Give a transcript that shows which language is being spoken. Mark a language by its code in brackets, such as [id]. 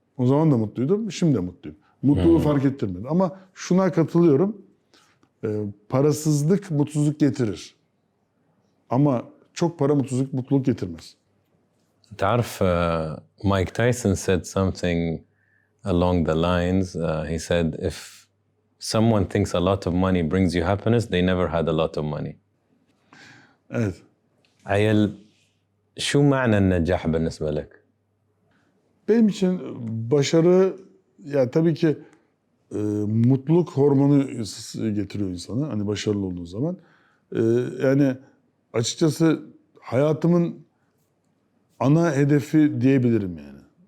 [tr] O zaman da mutluydum, şimdi de mutluyum. Mutluluğu fark ettirmedi. Ama şuna katılıyorum. Parasızlık mutsuzluk getirir. Ama çok para mutluluk getirmez. [ar] تعرف [en] Mike Tyson said something along the lines. He said, if someone thinks a lot of money brings you happiness, they never had a lot of money. [tr] Evet. [ar] عيل شو معنى النجاح بالنسبة لك؟ [tr] Benim için başarı ya tabii ki mutluluk hormonu getiriyor insana. Hani başarılı olduğu zaman. Yani açıkçası hayatımın ana hedefi diyebilirim yani.